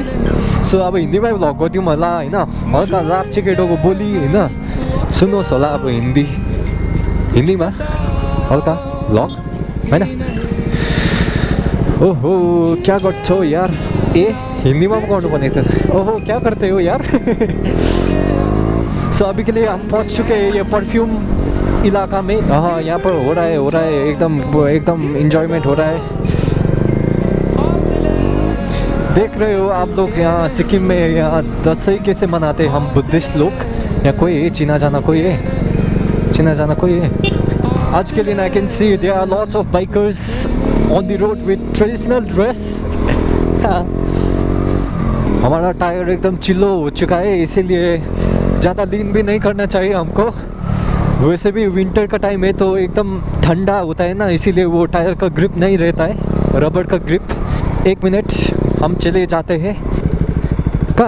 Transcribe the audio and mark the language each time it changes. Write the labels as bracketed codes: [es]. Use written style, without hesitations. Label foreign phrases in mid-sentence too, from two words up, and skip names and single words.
[ne] सो अब हिन्दीमै भ्लग गरिदिउँ होला होइन. हल्का लाप्चे केटोको बोली होइन सुन्नुहोस् होला अब हिन्दीमा हल्का भ्लग होइन. ओहो क्या गर्छौ यार. ए हिन्दीमा पो गर्नुपर्ने थियो. [hi] ओहो क्या करते हो यार. सो अभी के लिए हम पहुँच चुके हैं ये परफ्यूम इलाका में. हाँ यहाँ पर हो रहा है एकदम इंजॉयमेंट हो रहा है. देख रहे हो आप लोग यहाँ सिक्किम में यहाँ दसैँ कैसे मनाते हैं हम बुद्धिस्ट लोग. यहाँ कोई है चिना जाना कोई है. आज के दिन [en] I can see there are lots of bikers on the road with traditional dress. [hi] हमारा टायर एकदम चिल्लो हो चुका है इसीलिए ज़्यादा लीन भी नहीं करना चाहिए हमको. वैसे भी विंटर का टाइम है तो एकदम ठंडा होता है ना इसीलिए वो टायर का ग्रिप नहीं रहता है रबर का ग्रिप. 1 मिनट हम चले जाते हैं.